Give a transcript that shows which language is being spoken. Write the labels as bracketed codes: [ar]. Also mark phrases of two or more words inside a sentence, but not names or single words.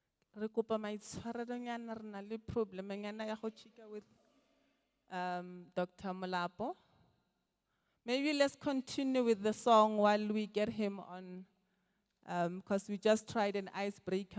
[tn] Re kopa maitshwarelonyana re na le problemenyana ya go chika with Dr. Molapo. [en] Maybe let's continue with the song while we get him on, because we just tried an icebreaker.